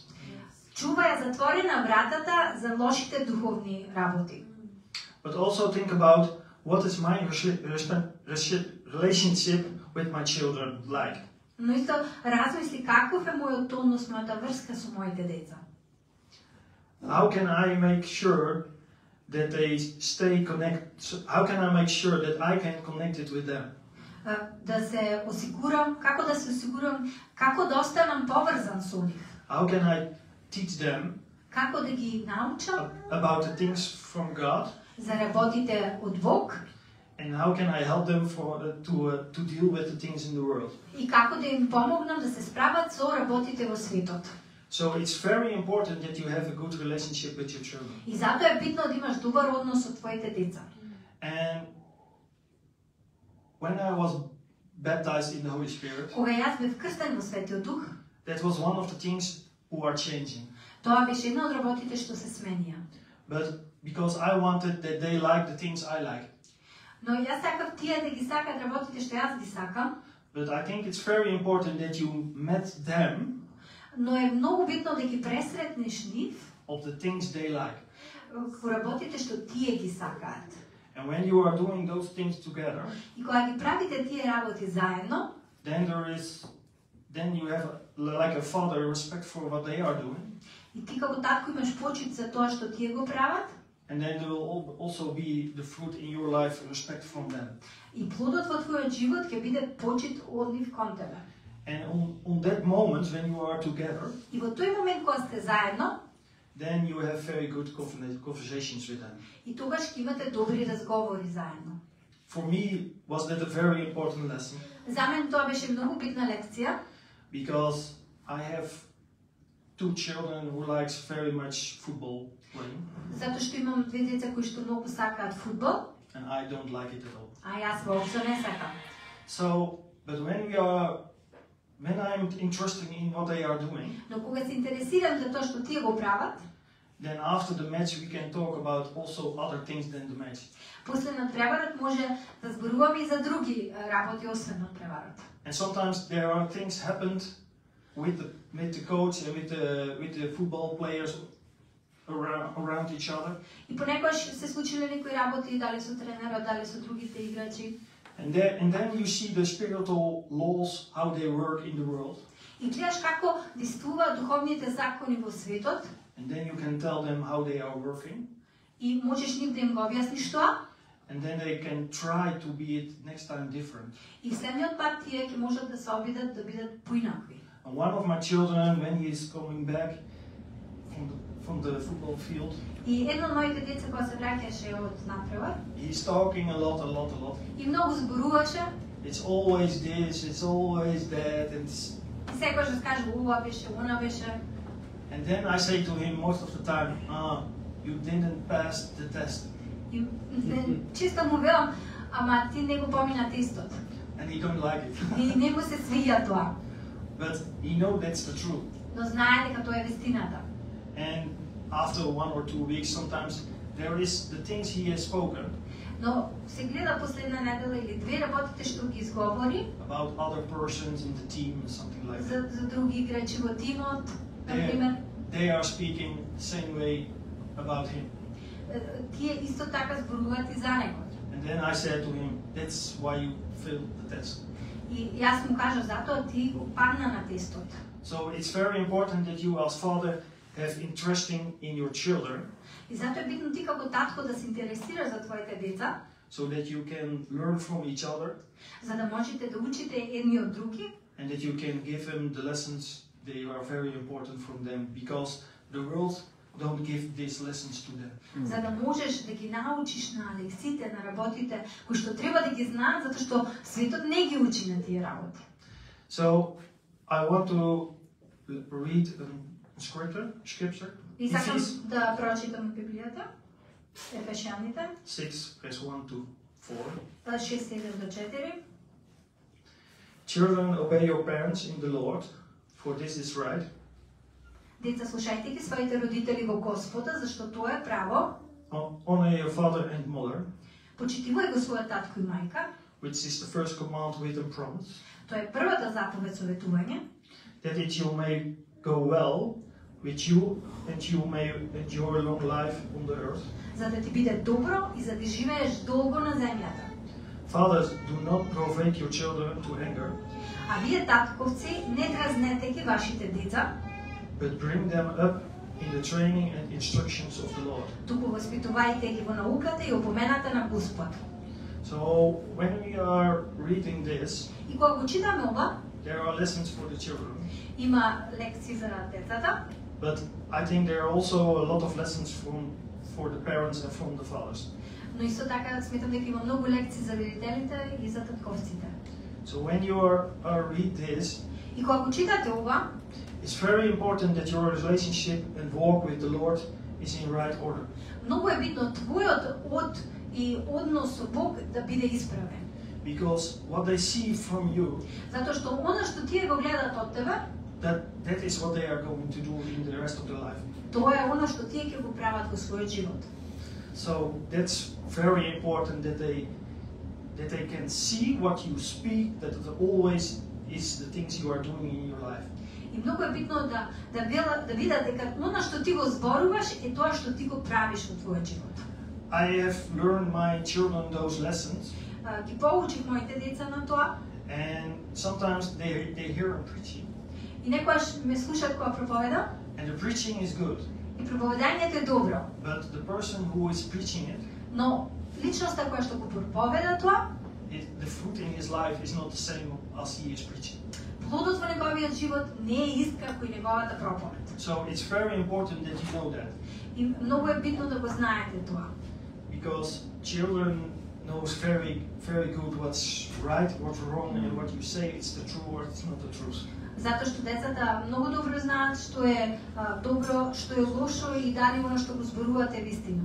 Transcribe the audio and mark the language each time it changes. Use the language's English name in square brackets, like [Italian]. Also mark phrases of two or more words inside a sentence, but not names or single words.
[Macedonian] Чувај затворена вратата за лошите духовни работи. [English] But also think about what is my relationship with my children like? [Macedonian] Но исто размисли каков е мојот однос, мојата врска со моите деца. [English] How can I make sure that they stay connected? How can I make sure that I can connect it with them? [Macedonian] Да се осигурам, како да се осигурам, како да останам поврзан со нив. [English] How can I teach them [Macedonian] Како да ги научам [English] about the things from God? [Macedonian] за работите од Бог [English] And how can I help them to deal with the things in the world? [Macedonian] и како да им помогнам да се справат со работите во светот. [English] So it's very important that you have a good relationship with your children. [Macedonian] И затоа е битно да имаш добар однос со твоите деца. [English] And when I was baptized in the Holy Spirit, [Macedonian] Кога јас бев крстен во Светиот Дух, [English] that was one of the things who are changing. [Macedonian] тоа беше една од работите што се сменија. [English] But because I wanted that they like the things I like. [Macedonian] Но јас сакав тие да ги сакаат работите што јас ги сакам, [English] But I think it's very important that you met them [Macedonian] но е многу битно да ги пресретнеш нив [English] of the things they like. [Macedonian] во работите што тие ги сакаат. [English] And when you are doing those things together, [Macedonian] И кога ги правите тие работи заедно, [English] then you have like a father respect for what they are doing. [Macedonian] и ти како татко имаш почит за тоа што тие го прават, [English] And then there will also be the fruit in your life, respect from them. [Macedonian] и плодот во твојот живот ќе биде почит од нив кон тебе. [English] And on that moment when you are together, [Macedonian] И во тој момент кога сте заедно, [English] then you have very good conversations with them. [Macedonian] и тогаш ќе имате добри разговори заедно. [English] For me, was that a very important lesson, [Macedonian] За мен тоа беше многу битна лекција, [English] because I have two children who likes very much football playing, [Macedonian] затоа што имам две деца кои што многу сакаат фудбал, [English] and I don't like it at all. [Macedonian] а јас воопшто не сакам. [English] So, but when I'm interested in what they are doing, [Macedonian] Но кога се интересирам за тоа што тие го прават, [English] then after the match we can talk about also other things than the match. [Macedonian] после надпреварот може да зборуваме и за други работи освен надпреварот. [English] And sometimes there are things happened with the coach and with the football players around each other. [Macedonian] И понекогаш се случиле некои работи, дали со тренерот, дали со другите играчи. [English] And then you see the spiritual laws, how they work in the world. [Macedonian] И гледаш како действуваат духовните закони во светот, [English] And then you can tell them how they are working. [Macedonian] и можеш нив да им го објасниш тоа, [English] And then they can try to be it next time different. [Macedonian] и следниот пат тие ќе можат да се обидат да бидат поинакви. [English] And one of my children, when he is coming back from the football field, [Macedonian] И едно од моите деца кога се враќаше од надпревар, [English] he's talking a lot. [Macedonian] и многу зборуваше, [English] It's always this, it's always that, and [Macedonian] и секогаш раскажува ова беше, она беше. [English] and then I say to him most of the time, you didn't pass the test. [Macedonian] И често му велам, ама ти не го помина тестот. [English] And he don't like it. [Macedonian] И не му се свија тоа. [English] But he know that's the truth. [Macedonian] Но знае дека тоа е вистината. [English] And after 1 or 2 weeks, sometimes there is the things he has spoken [Macedonian] Но се гледа последна недела или две работите што ги изговори [English] about other persons in the team and something like that. [Macedonian] за други играчи во тимот, например. [English] They are speaking the same way about him. [Macedonian] Тие исто така зборуваат и за него. [English] And then I said to him, that's why you failed the test. [Macedonian] И јас му кажав, затоа ти го падна на тестот. [English] So it's very important that you as father have interesting in your children, [Macedonian] И затоа е битно ти како татко да се интересираш за твоите деца, [English] so that you can learn from each other, [Macedonian] за да можете да учите едни од други, [English] and that you can give them the lessons they are very important from them, because the world don't give these lessons to them. [Macedonian] за да можеш да ги научиш на лексите, на работите кои што треба да ги знаат, затоа што светот не ги учи на тие работи. [English] So I want to read scripture. [Macedonian] И сакам да прочитам Библијата, Ефесјаните, [English] 6 verse 1 to 4. [Macedonian] 6:1-4. [English] Children, obey your parents in the Lord, for this is right. [Macedonian] Деца, слушајте ги своите родители во Господа, зашто тоа е право. [English] Honor your father and mother, [Macedonian] Почитувај го својот татко и мајка. [English] which is the first command with a promise, [Macedonian] Тоа е првата заповед со ветување, [English] that it you may go well with you and you may enjoy long life on the earth. [Macedonian] За да ти биде добро и за да живееш долго на земјата. [English] Fathers, do not provoke your children to anger, [Macedonian] А вие татковци не дразнете ги вашите деца, [English] but bring them up in the training and instructions of the Lord. [Macedonian] туку воспитувајте ги во науката и опомената на Господ. [English] So when we are reading this, [Macedonian] И кога го читаме ова, [English] there are lessons for the children, [Macedonian] има лекции за децата, [English] but I think there are also a lot of lessons for the parents and from the fathers. [Macedonian] но исто така сметам дека има многу лекции за родителите и за татковците. [English] So when you read this, [Macedonian] И кога го читате ова, [English] it's very important that your relationship and walk with the Lord is in right order. [Macedonian] многу е битно твојот од и однос со Бог да биде исправен. [English] Because what they see from you, [Macedonian] Затоа што она што тие го гледаат од тебе, [English] that is what they are going to do in the rest of their life. [Macedonian] тоа е она што тие ќе го прават во својот живот. [English] So that's very important that they can see what you speak, that it always is the things you are doing in your life. [Macedonian] И многу е битно да видат дека она што ти го зборуваш е тоа што ти го правиш во твојот живот. [English] I have learned my children those lessons, [Macedonian] Ги поучих моите деца на тоа [English] and sometimes they hear a preaching, [Macedonian] и некогаш ме слушаат кога проповедам [English] and the preaching is good, [Macedonian] и проповедањето е добро, [English] but the person who is preaching it, [Macedonian] но личноста која што го проповеда тоа, [English] the fruit in his life is not the same as he is preaching. [Macedonian] плодот во неговиот живот не е ист како и неговата проповед. [English] So it's very important that you know that, [Macedonian] И многу е битно да го знаете тоа. [English] because children knows very good what's right, what's wrong, and what you say it's the truth or it's not the truth. [Macedonian] Затоа што децата многу добро знаат што е добро, што е лошо и дали оно што го зборувате вистина.